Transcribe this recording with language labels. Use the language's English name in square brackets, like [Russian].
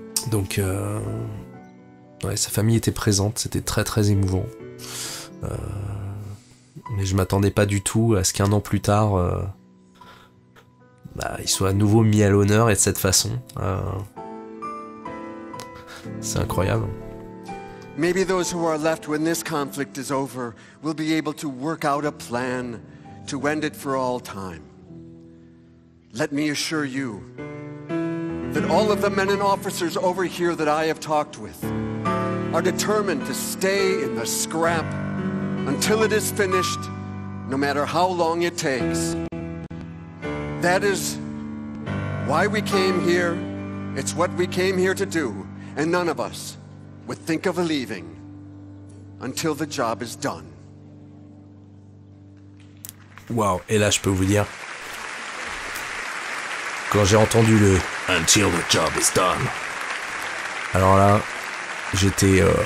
[French] Donc ouais, sa famille était présente, c'était très très émouvant. Mais je m'attendais pas du tout à ce qu'un an plus tard... il soit à nouveau mis à l'honneur et de cette façon. C'est incroyable. [English] Maybe those who are left when this conflict is over will be able to work out a plan to end it for all time. Let me assure you that all of the men and officers over here that I have talked with are determined to stay in the scrap until it is finished, no matter how long it takes. That is why we came here. It's what we came here to do. And none of us would think of leaving until the job is done. [French] Waouh, et là je peux vous dire, quand j'ai entendu le [English] Until the job is done, [French] alors là, j'étais...